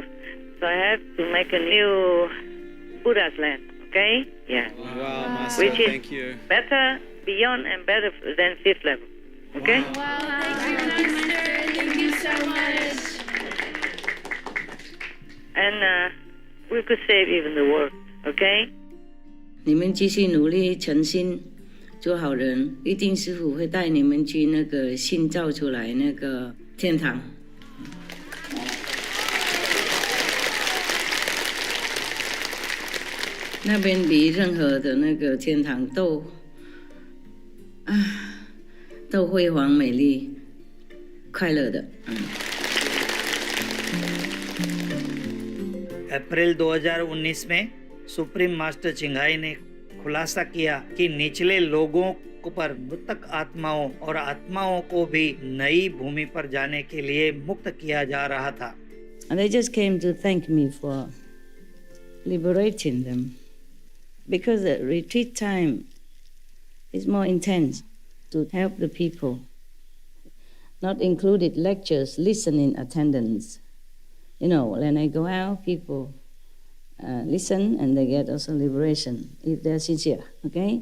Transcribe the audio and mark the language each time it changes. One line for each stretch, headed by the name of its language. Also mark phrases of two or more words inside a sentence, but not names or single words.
English: So I have to make a new Buddha's land, okay? Yeah. Wow, Master, which is thank you. Better, beyond and better than 5th level, okay? Wow, thank you, Master. Thank you so much. And we could save even the world, okay?
Chinese: 你们继续努力，诚心做好人，一定师父会带你们去那个新造出来那个天堂。那边比任何的那个天堂都辉煌美丽快乐的。
Hindi: अप्रैल 2019 में सुप्रीम मास्टर चिंगाई ने खुलासा किया कि निचले लोगों पर मृतक आत्माओं और आत्माओं को भी नई भूमि पर जाने के लिए मुक्त किया जा रहा था।
English: And they just came to thank me for liberating them, because the retreat time is more intense to help the people. Not included lectures, listening attendance. You know, when I go out, people listen and they get also liberation if they're sincere, okay?